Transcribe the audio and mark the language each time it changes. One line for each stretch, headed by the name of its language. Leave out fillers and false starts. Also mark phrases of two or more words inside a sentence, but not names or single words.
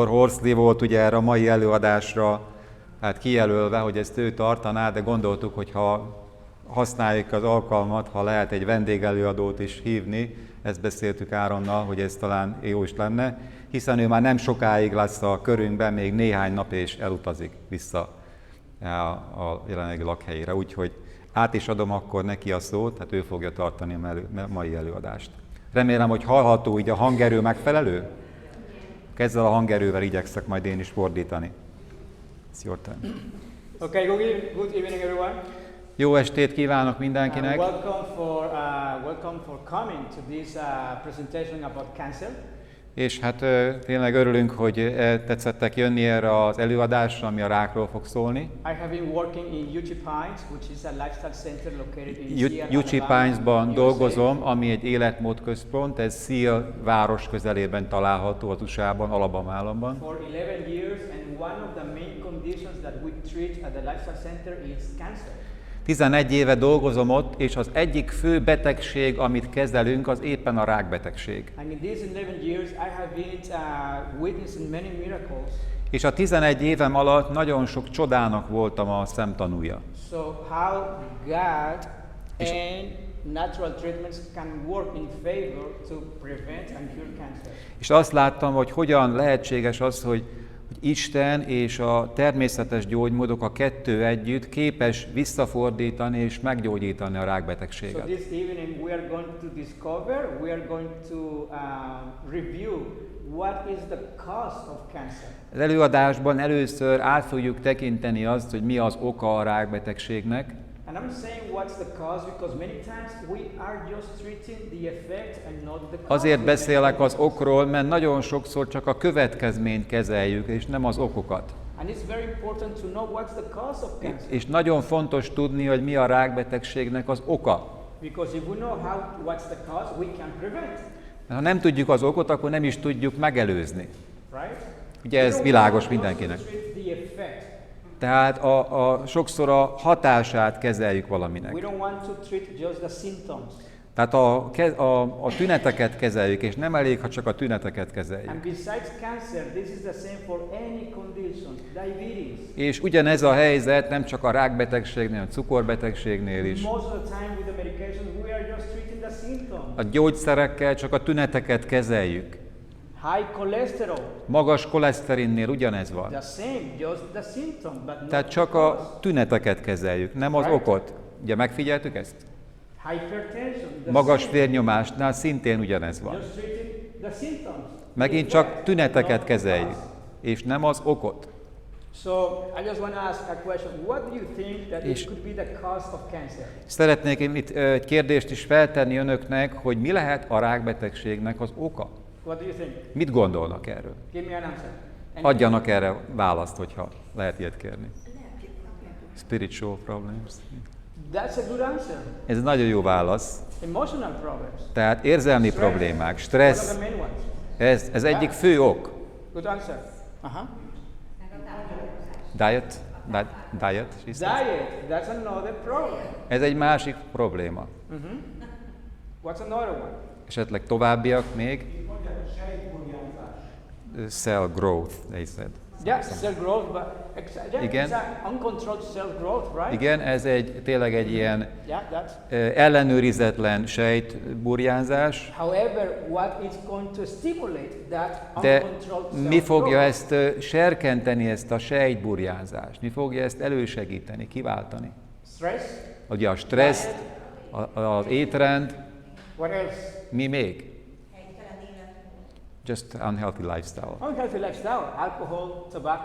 Hungarian: Horsley volt ugye erre a mai előadásra hát kijelölve, hogy ezt ő tartaná, de gondoltuk, hogy ha használjuk az alkalmat, ha lehet egy vendégelőadót is hívni, ezt beszéltük Áronnal, hogy ez talán jó is lenne, hiszen ő már nem sokáig lesz a körünkben, még néhány nap és elutazik vissza a jelenlegi lakhelyére. Úgyhogy át is adom akkor neki a szót, hát ő fogja tartani a mai előadást. Remélem, hogy hallható így a hangerő megfelelő? Ezzel a hangerővel igyekszek majd én is fordítani.
English: It's your turn. Okay, good evening everyone.
Hungarian: Jó estét kívánok mindenkinek!
English: Welcome for coming to this presentation about cancer.
Hungarian: És hát tényleg örülünk, hogy tetszettek jönni erre az előadásra, ami a rákról fog szólni.
English: I have been working in UC Pines, which is a lifestyle center located in Seal,
Hungarian: UC Pines-ban dolgozom, ami egy életmódközpont, ez Seal város közelében található az USA-ban, Alabama államban.
English: For 11 years, and one of the main conditions that we treat at the lifestyle center is cancer.
Hungarian: 11 éve dolgozom ott, és az egyik fő betegség, amit kezelünk, az éppen a rákbetegség.
English: And in these 11 years, I have been witnessing many miracles.
Hungarian: És a 11 évem alatt nagyon sok csodának voltam a szemtanúja.
English: So how God and natural treatments can work in favor to prevent and cure cancer.
Hungarian: És azt láttam, hogy hogyan lehetséges az, hogy Isten és a természetes gyógymódok, a kettő együtt képes visszafordítani és meggyógyítani a rákbetegséget.
English: So this evening we are going to discover, we are going to review what is the cause of cancer.
Hungarian: Az előadásban először át fogjuk tekinteni azt, hogy mi az oka a rákbetegségnek.
English: And I'm saying what's the cause because many times we are just treating the effect and not the cause.
Hungarian: Azért beszélek az okról, mert nagyon sokszor csak a következményt kezeljük, és nem az okokat.
English: And it's very important to know what's the cause of cancer.
Hungarian: És nagyon fontos tudni, hogy mi a rákbetegségnek az oka.
English: Because if we know what's the cause, we can prevent.
Hungarian: Ha nem tudjuk az okot, akkor nem is tudjuk megelőzni.
English: Right?
Hungarian: Ugye ez világos mindenkinek. Tehát sokszor a hatását kezeljük valaminek.
English: We don't want to treat just the symptoms.
Hungarian: Tehát a tüneteket kezeljük, és nem elég, ha csak a tüneteket kezeljük.
English: And besides cancer, this is the same for any condition, diabetes.
Hungarian: És ugyanez a helyzet nem csak a rákbetegségnél, a cukorbetegségnél is.
English: Most of the time with the medications, we are just treating the symptoms.
Hungarian: A gyógyszerekkel csak a tüneteket kezeljük.
English: High cholesterol.
Hungarian: Magas koleszterinnél ugyanez van.
English: The same, just the symptom, but not
Hungarian: Tehát csak a tüneteket kezeljük, nem az okot. Ugye megfigyeltük ezt?
English: Hypertension.
Hungarian: Magas vérnyomásnál szintén ugyanez van.
English: Just treating the symptoms.
Hungarian: Megint csak tüneteket kezeljük, és nem az okot.
English: So I just want to ask a question. What do you think that it could be the cause of cancer?
Hungarian: Szeretnék itt egy kérdést is feltenni önöknek, hogy mi lehet a rákbetegségnek az oka?
English: What do you think?
Hungarian: Mit gondolnak erről?
English: Give me an answer.
Hungarian: Adjanak erre választ, hogyha lehet ilyet kérni.
English: Spiritual problems. That's a good answer.
Hungarian: Ez nagyon jó válasz.
English: Emotional problems.
Hungarian: Tehát érzelmi problémák, stressz,
English: One of the main ones.
Hungarian: ez egyik fő ok.
English: Good answer. Diet, she says. Diet. That's another problem.
Hungarian: Ez egy másik probléma.
English: What's another one?
Hungarian: Esetleg továbbiak még?
English: Cell growth, they said. Yeah, cell growth, but
Hungarian: Igen.
English: it's uncontrolled cell growth, right?
Hungarian: Igen, ez tényleg egy ilyen
English: Yeah, that's.
Hungarian: ellenőrizetlen sejtburjánzás.
English: However, what is going to stimulate that
Hungarian: De
English: uncontrolled cell
Hungarian: mi fogja
English: growth?
Hungarian: ezt serkenteni, ezt a sejtburjánzást? Mi fogja ezt elősegíteni, kiváltani?
English: Stress.
Hungarian: Ugye a stressz, az étrend,
English: What else?
Hungarian: Mi még?
English: Just unhealthy lifestyle. Unhealthy lifestyle, alcohol, tobacco,